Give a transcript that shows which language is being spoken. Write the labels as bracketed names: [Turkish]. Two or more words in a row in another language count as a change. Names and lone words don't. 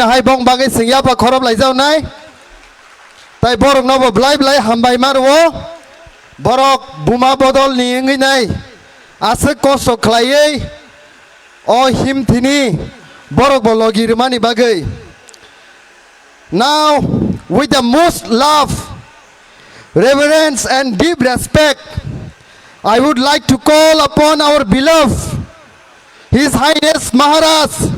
[Kok Borok] hai bong bagai singya pa khorob lai jau nai tai borok no bo blai blai ham bai mar wo borok buma bodol ni ngi nai ase kosto khlai o him thini borok bo logi mani bagai. [English] Now with the most love, reverence and deep respect, I would like to call upon our beloved His Highness Maharaj